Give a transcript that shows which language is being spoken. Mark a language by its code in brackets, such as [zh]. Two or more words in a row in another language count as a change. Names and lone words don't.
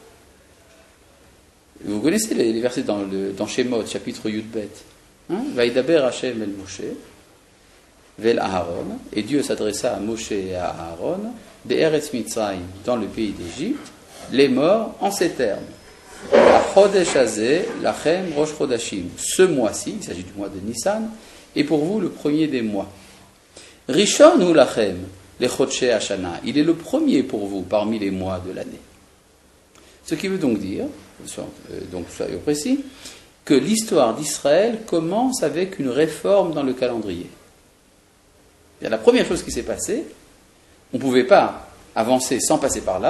[fr] Vous connaissez les versets dans Shemot, chapitre Yudbet. [he] וידבר השם אל משה ואל אהרן, [fr] et Dieu s'adressa à Moshe et à Aharon, [he] בארץ מצרים, [fr] dans le pays d'Égypte, les morts en ces termes. [he] חודש הזה לכם ראש חודשים. [fr] Ce mois-ci, il s'agit du mois de Nissan, est pour vous le premier des mois. [he] ראשון הוא לכם לחודשי השנה. [fr] Il est le premier pour vous parmi les mois de l'année. Ce qui veut donc dire, donc soyons précis, que l'histoire d'Israël commence avec une réforme dans le calendrier. La première chose qui s'est passée, on ne pouvait pas avancer sans passer par là.